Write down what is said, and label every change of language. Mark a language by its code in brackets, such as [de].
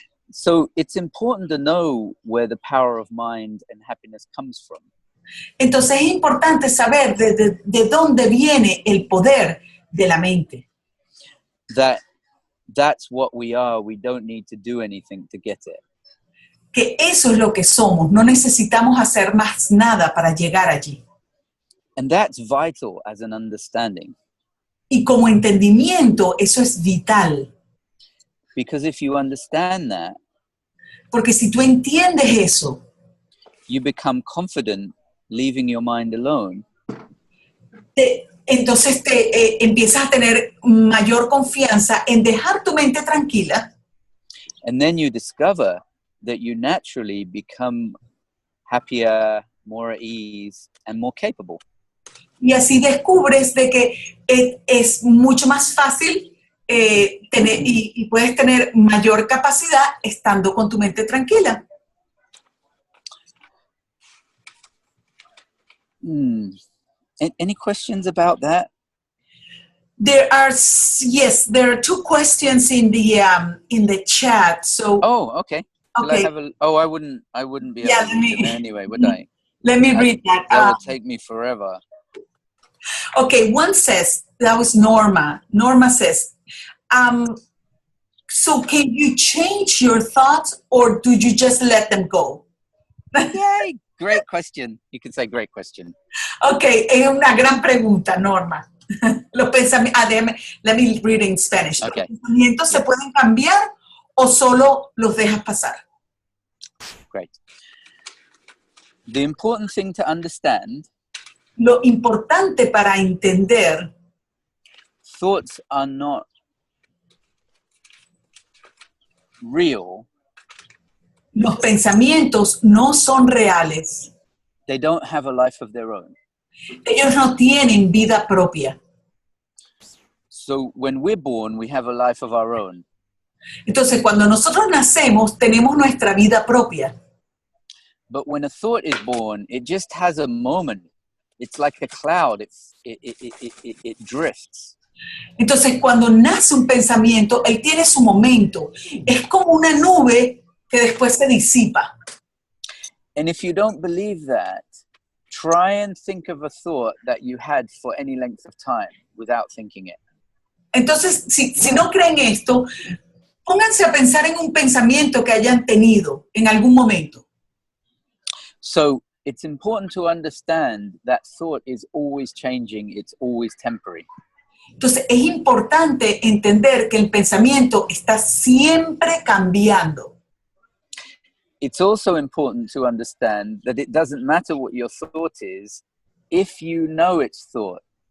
[en] So it's important to know where the power of mind and happiness comes from. [es] Entonces es importante saber de dónde viene el poder de la mente. [en] That's what we are. We don't need to do anything to get it. [es] Que eso es lo que somos. No necesitamos hacer más nada para llegar allí. [en] And that's vital as an understanding. [es] Y como entendimiento, eso es vital. [en] Because if you understand that, [es] porque si tú entiendes eso, [en] you become confident leaving your mind alone. [es] Entonces empiezas a tener mayor confianza en dejar tu mente tranquila. [en] And then you discover that you naturally become happier more at ease, and more capable. [es] Y así descubres de que es mucho más fácil tener, y puedes tener mayor capacidad estando con tu mente tranquila. [en] Any questions about that? There are two questions in the chat. So Okay. okay. I wouldn't be able to read them anyway, would I? Let me read that. That would take me forever. Okay, one says, that was Norma. Norma says, so can you change your thoughts or do you just let them go? Yay, great question. You can say great question. [es] Okay, es una gran pregunta, Norma. Los pensamientos, [en] let me read in Spanish. Okay. [es] ¿Los pensamientos se pueden cambiar o solo los dejas pasar? [en] Great. The important thing to understand. [es] Lo importante para entender. [en] Thoughts are not real. [es] Los pensamientos no son reales. [en] They don't have a life of their own. [es] Ellos no tienen vida propia. [en] So when we're born, we have a life of our own. [es] Entonces, cuando nosotros nacemos, tenemos nuestra vida propia. [en] But when a thought is born, it just has a moment. It's like a cloud. It drifts. [es] Entonces, cuando nace un pensamiento, él tiene su momento. Es como una nube que después se disipa. [en] And if you don't believe that, try and think of a thought that you had for any length of time without thinking it. [es] Entonces, si no creen esto, pónganse a pensar en un pensamiento que hayan tenido en algún momento. [en] So it's important to understand that thought is always changing, it's always temporary. [es] Entonces, es importante entender que el pensamiento está siempre cambiando. [en] It's also important to understand that it doesn't matter what your thought is if you know it's thought.